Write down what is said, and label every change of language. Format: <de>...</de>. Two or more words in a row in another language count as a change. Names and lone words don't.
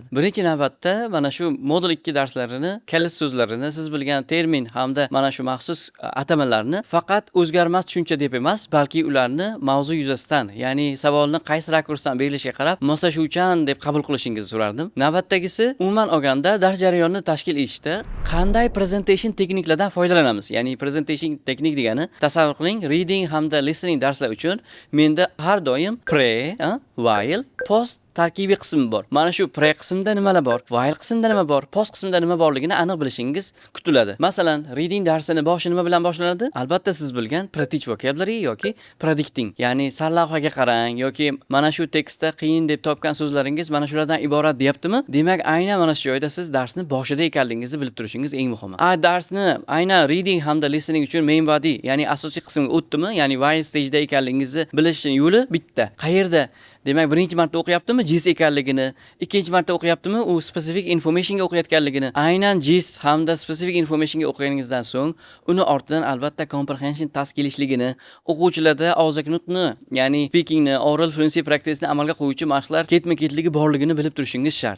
<uz>Birinchi navbatda mana shu modul 2 darslarini, kalit so'zlarini, siz bilgan termin hamda mana shu maxsus atamalarni faqat o'zgarmas tushuncha deb emas, balki ularni mavzu yuzasidan, ya'ni savolni qaysi rakursdan berilishiga qarab moslashuvchan deb qabul qilishingizni so'rardim. Navbatdagisi, umuman olganda dars jarayonini tashkil etishda qanday presentation texniklardan foydalanamiz? Ya'ni presentation texnik degani, tasavvur qiling, reading hamda listening darslar uchun menda har doim</uz> <en>pre, while, post</en> <uz>tarkibiy qismi bor. Mana shu pre qismida nimalar bor, while qismida nima bor, post qismida nima borligini aniq bilishingiz kutiladi. Masalan, reading darsini boshi nima bilan boshlanadi? Albatta siz bilgan</uz> <en>pre-teach vocabulary</en> <uz>yoki predicting, ya'ni sarlavhaga qarang yoki mana shu tekstda qiyin deb topgan so'zlaringiz mana shulardan iborat deyaptimi? Demak, aynan mana shu joyda siz darsni boshida ekanligingizni bilib turishingiz eng muhimi. Darsni aynan reading hamda listening uchun</uz> <en>main body,</en> <uz>ya'ni asosiy qismga o'tdimi, ya'ni</uz> <en>while stage'da</en> <uz>ekanligingizni bilishning yo'li bitta. Qayerda? Demak, birinchi marta o'qiyaptimi JIS ekanligini, ikkinchi marta o'qiyaptimi u</uz> <en>specific informationga</en> <uz>o'qiyotganligini. Aynan JIS hamda</uz> <en>specific informationga</en> <uz>o'qiganingizdan so'ng uni ortidan albatta</uz> <en>comprehension task</en> <uz>kelishligini, o'quvchilarda og'zaki nutqni, ya'ni speakingni,</uz> <en>oral fluency practice'ni</en> <uz>amalga qo'yuvchi mashqlar ketma-ketligi borligini bilib turishingiz shart.</uz>